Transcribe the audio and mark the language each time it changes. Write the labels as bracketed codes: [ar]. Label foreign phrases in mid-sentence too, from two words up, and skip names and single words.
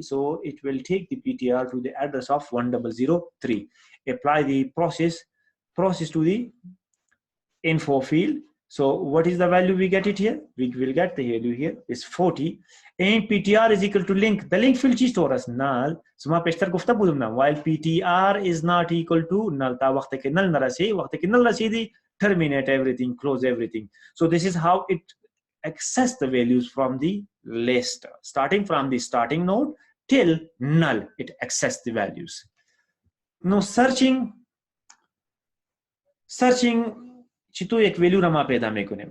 [en] So it will take the PTR to the address of 1003. Apply the process to the info field. So what is the value we get it here? We will get the value here is 40, and PTR is equal to link. The link field is stored as null. So [fa] ما پیشتر گفته بودیم [en] while PTR is not equal to null. [fa] تا وقت که null نرسه، وقت که null رسه دی [en] terminate everything, close everything. So this is how it access the values from the list, starting from the starting node till null. It access the values. Now searching. [fa] چطو یک value ره ما پیدا می‌کنیم.